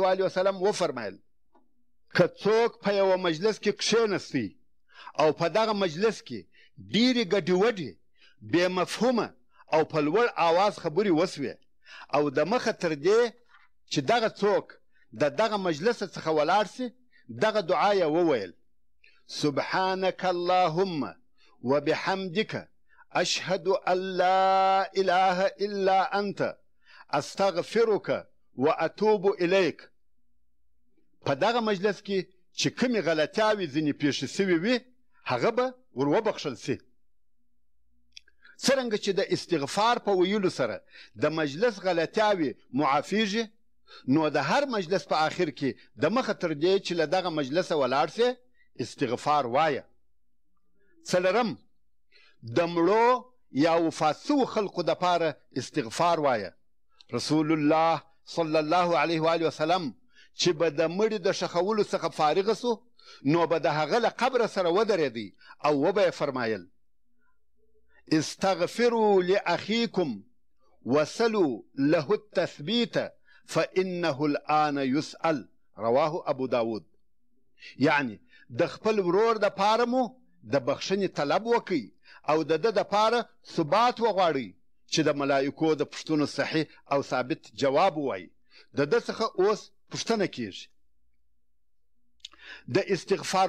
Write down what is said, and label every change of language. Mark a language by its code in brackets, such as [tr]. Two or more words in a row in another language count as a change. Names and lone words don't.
[ar] آله وسلم [ps] وفرمایل که څوک په یوه مجلس کې کښېنستی او په دغه مجلس کې ډېرې ګډې وډې بې مفهومه او په لوړ آواز خبرې وسوې او د مخه تر دې چې دغه څوک د دغه مجلس څخه ولاړ سي دغه دعا یې وویل [ar] سبحانك اللهم وبحمدك أشهد أن لا إله إلا أنت أستغفرك وأتوب إليك [ps] په دغه مجلس کې چې کومې غلطیاوې ځینې پیښې سوې وي هغه به ور وبخښل سي څرنګه چې د استغفار په ویلو سره د مجلس غلطیاوې معافیږي نو د هر مجلس په آخر کې د مخه تر دې چې له دغه مجلسه ولاړ سې استغفار وایه څلرم د مړو یا وفات سوو خلقو دپاره استغفار وایه رسول الله [ar] صلی الله علیه و آله وسلم [ps] چې به د مړي د ښخولو څخه فارغه سو نو به د هغه له قبره سره ودرېدی او وبه یې فرمایل [ar] استغفروا لأخيكم وسلوا له التثبيت فإنه الآن يسأل [ps] رواه ابو داود یعنی د خپل ورور د پاره مو د بخښنې طلب وکئ او د ده دپاره ثبات وغواړئ چې د ملایکو د پوښتنو صحیح او ثابت جواب ووایي د ده څخه اوس پوښتنه کیږي د استغفار